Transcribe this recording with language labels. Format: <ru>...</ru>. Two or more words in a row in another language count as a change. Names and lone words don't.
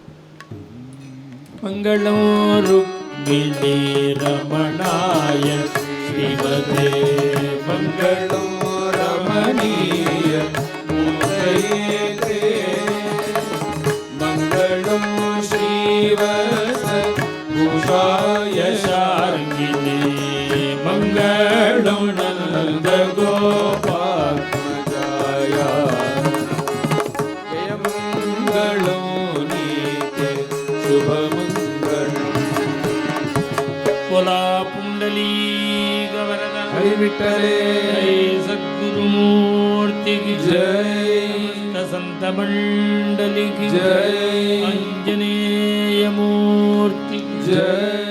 <sa>मङ्गलं रुक्मिणी रमणाय श्रीमते मङ्गलं रमणीय मूर्तये मङ्गलं श्रीवत्स भूषाय शार्ङ्गिणि मङ्गलं नन्द गोपाल् मजाय जय मङ्गलं नीते</sa> <mr>शुभमंगल बोला पुंडली गवरद हरि विठ्ठले</mr> <hi>जय सद्गुरुमूर्ति की जय संत मंडली की जय अंजनेय मूर्ति की जय.</hi>